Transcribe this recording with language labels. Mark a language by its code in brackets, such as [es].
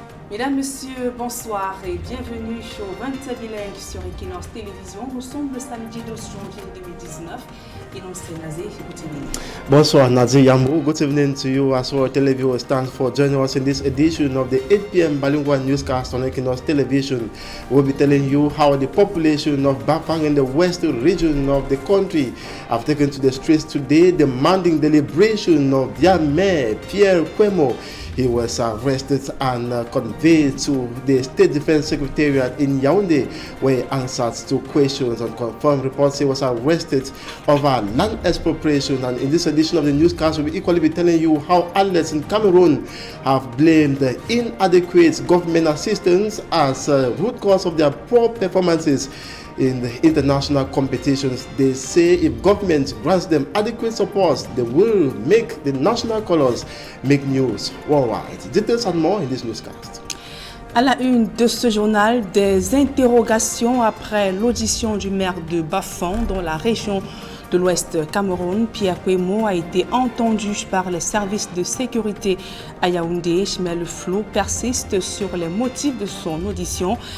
[fr] Mesdames, Messieurs, bonsoir et bienvenue au 20 bilingue sur Equinox Télévision. Nous sommes le samedi 12 janvier 2019 et nous sommes Nazir. [en] Good evening. [fr] Bonsoir, Nazir Yambo. [en] Good evening to you as our televiewers. Thanks for joining us in this edition of the 8 p.m. bilingual newscast on Equinox Television. We'll be telling you how the population of Bafang in the western region of the country have taken to the streets today demanding the liberation of their mayor, Pierre Kwemo. He was arrested and conveyed to the State Defense Secretariat in Yaoundé, where he answered to questions and confirmed reports he was arrested over land expropriation. And in this edition of the newscast, we'll equally be telling you how athletes in Cameroon have blamed the inadequate government assistance as root cause of their poor performances in the international competitions. They say if government grants them adequate support, they will make the national colors make news worldwide. Details and more in this newscast. [fr] À la une de ce journal, des interrogations après l'audition du maire de Bafang dans la région de l'Ouest Cameroun. Pierre Kwemo a été entendu par les services de sécurité à Yaoundé, mais le flou persiste sur les motifs de son audition.